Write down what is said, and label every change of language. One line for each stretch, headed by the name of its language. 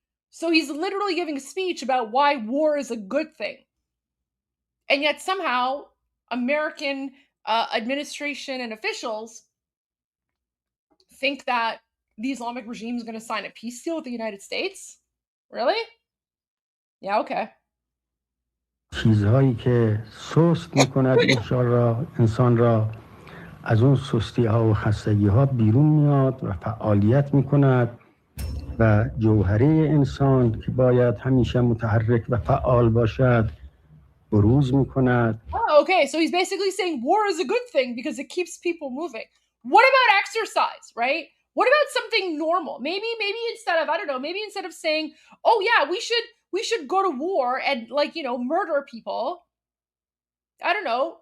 English: So he's literally giving a speech about why war is a good thing. And yet somehow American administration and officials think that the Islamic regime is going to sign a peace deal with the United States? Really? Yeah, okay.
Persian: چیزهایی که سست میکند انسان را از اون سستی ها و خستگی ها بیرون میاد و فعالیت میکند و جوهره انسان که باید همیشه متحرک و فعال باشد بروز میکند.
English: Oh, okay, so he's basically saying war is a good thing because it keeps people moving. What about exercise, right? What about something normal? Maybe instead of, I don't know, maybe instead of saying, oh yeah, we should go to war and, like, you know, murder people. I don't know.